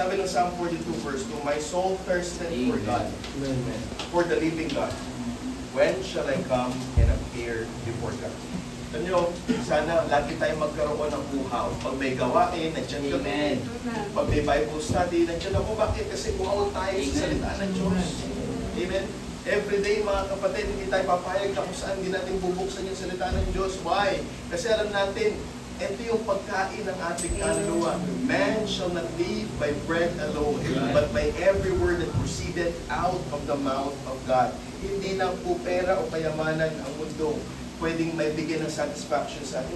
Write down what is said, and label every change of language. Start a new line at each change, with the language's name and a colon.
Filipino: Sabi ng Psalm 42 verse 2,
English: my soul thirsted for God, for the living God. When shall I come and appear before God?
Filipino: Alam nyo, sana lagi tayong magkaroon ng uhaw. Pag may gawain, nandiyan kami. Pag may Bible study, nandiyan ako. Bakit? Kasi uhaw tayo sa salita ng Diyos. Amen? Every day, mga kapatid, hindi tayo papayag na kung saan hindi natin bubuksan yung salita ng Diyos. Why? Kasi alam natin, ito yung pagkain ng ating kaluluwa.
English: Man shall not live by bread alone, but by every word that proceeded out of the mouth of God.
Filipino: Hindi lang po pera o kayamanan ang mundo pwedeng may bigyan ng satisfaction sa atin.